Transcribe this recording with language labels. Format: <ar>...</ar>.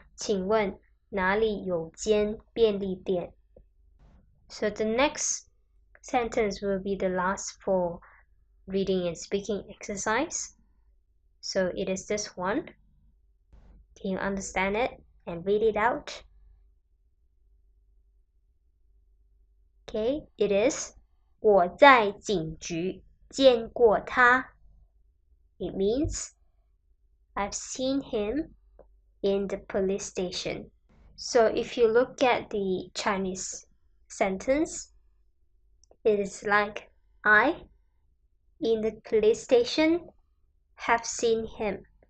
<zh>请问哪里有间便利店?</zh> <en>So the next sentence will be the last for reading and speaking exercise. So it is this one. Can you understand it and read it out? Okay, it is</en> <zh>我在警局见过他.</zh> <en>It means I've seen him in the police station. So if you look at the Chinese sentence, it is like I, in the police station, have seen him.</en>